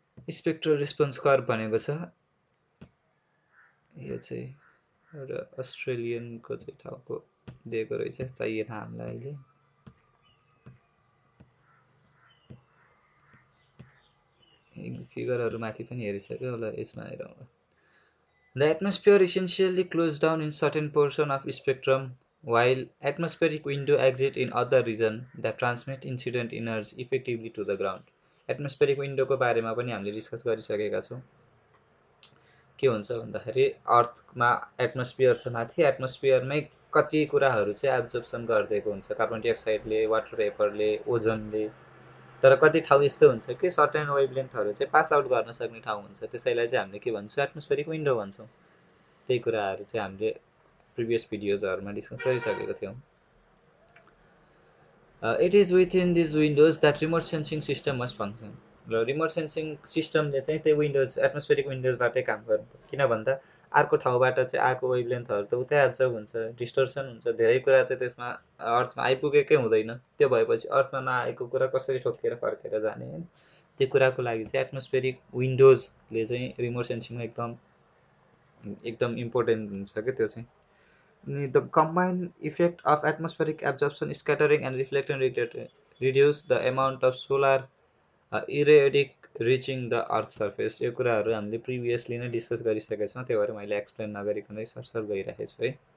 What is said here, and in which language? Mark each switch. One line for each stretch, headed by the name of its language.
Nepali: Spectral response curve भनेको छ यो चाहिँ एउटा अस्ट्रेलियनको चाहिँ ठाउँको दिएको रहेछ, चाहिएन हामीलाई अहिले। फिगरहरू माथि पनि हेरिसक्यो होला, यसमा हेरौँ।
English: The atmosphere essentially closed down in certain portion of spectrum while atmospheric window exist in other region that transmit incident energy effectively to the ground.
Nepali: Atmospheric विन्डोको बारेमा पनि हामीले डिस्कस गरिसकेका छौँ। के हुन्छ भन्दाखेरि अर्थमा एटमोस्फियर छ, माथि एटमोस्फियरमै कति कुराहरू चाहिँ एब्जर्प्सन गरिदिएको हुन्छ कार्बन डाइअक्साइडले, वाटर भेपरले, ओजनले। तर कति ठाउँ यस्तो हुन्छ कि सर्टेन वेभलेन्थहरू चाहिँ पास आउट गर्न सक्ने ठाउँ हुन्छ, त्यसैलाई चाहिँ हामीले के भन्छौँ एटमोस्फेरिक विन्डो भन्छौँ। त्यही कुराहरू चाहिँ हामीले प्रिभियस भिडियोजहरूमा डिस्कस गरिसकेको थियौँ।
English: It is within these windows that remote sensing system must function.
Nepali: र रिमोट सेन्सिङ सिस्टमले चाहिँ त्यो विन्डोज एटमोस्फेरिक विन्डोजबाटै काम गर्नु। किन भन्दा अर्को ठाउँबाट चाहिँ आएको वेभलेन्थहरू त उतै एब्जर्भ हुन्छ, डिस्टर्सन हुन्छ, धेरै कुरा चाहिँ त्यसमा अर्थमा आइपुगेकै हुँदैन। त्यो भएपछि अर्थमा नआएको कुरा कसरी ठोकेर फर्केर जाने होइन, त्यो कुराको लागि चाहिँ एटमोस्फेरिक विन्डोजले चाहिँ रिमोट सेन्सिङमा एकदम इम्पोर्टेन्ट हुन्छ क्या त्यो चाहिँ।
English: The combined effect of atmospheric absorption, scattering and reflection reduce the amount of solar irradiation reaching the earth surface।
Nepali: यो कुराहरू हामीले प्रिभियसली नै डिस्कस गरिसकेका छौँ, त्यही भएर मैले एक्सप्लेन नगरिकन सरसर गइरहेको छु है।